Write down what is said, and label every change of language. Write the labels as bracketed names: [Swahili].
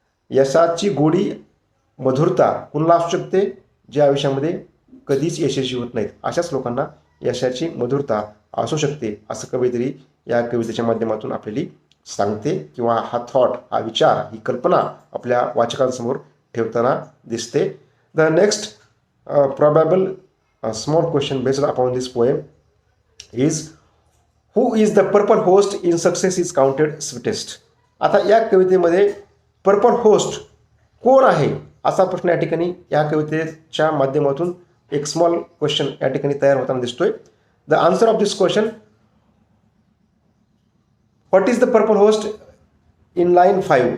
[Marathi] यशाची गोडी मधुरता कुणाला असू शकते, जे आयुष्यामध्ये कधीच यशस्वी होत नाहीत, अशाच लोकांना यशाची मधुरता असू शकते, असं कवयित्री या कवितेच्या माध्यमातून आपल्याला सांगते, किंवा हा थॉट, हा विचार, ही कल्पना आपल्या वाचकांसमोर ठेवताना दिसते. [English] The next probable small question based upon this poem is who is the purple host in success is counted sweetest. [Marathi] आता या कवितेमध्ये पर्पल होस्ट कोण आहे, असा प्रश्न या ठिकाणी या कवितेच्या माध्यमातून एक स्मॉल क्वेश्चन या ठिकाणी तयार होताना दिसतोय. [English] The answer of this question, what is the purple host in line 5.